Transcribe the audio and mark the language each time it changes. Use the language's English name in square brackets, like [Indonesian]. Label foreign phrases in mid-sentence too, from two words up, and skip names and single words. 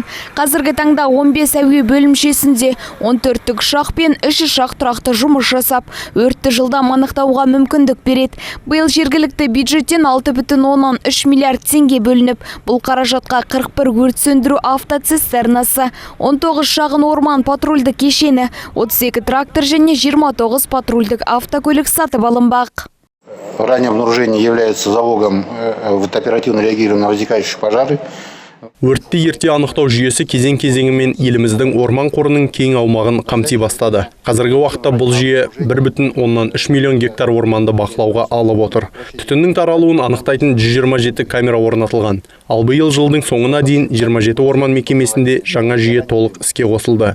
[Kazakh] Қазіргі таңда 15 әуе бөлімшесінде 14 тікұшақ пен 3 ұшақ тұрақты жұмыс жасап, өртті жылдам анықтауға мүмкіндік береді. Биыл жергілікті бюджеттен 6,3 миллиард теңге бөлініп, бұл қаражатқа 41 өрт сөндіру автоцистернасы, 19 шағын орман патрульді кешені, 32 трактор және 29 патрульдік автокөлік сатып алынбақ. [Russian] Раннее обнаружение является залогом в оперативном реагировании на возникающие пожары. [Kazakh] Өртті ерте анықтау жүйесі кезең-кезеңімен еліміздің орман қорының кең аумағын қамти бастады. Қазіргі уақытта бұл жүйе 1,3 миллион гектар орманды бақылауға алып отыр. Түтіннің таралуын анықтайтын 127 камера орнатылған. Ал биыл жылдың соңына дейін 27 орман мекемесінде жаңа жүйе толық іске қосылды.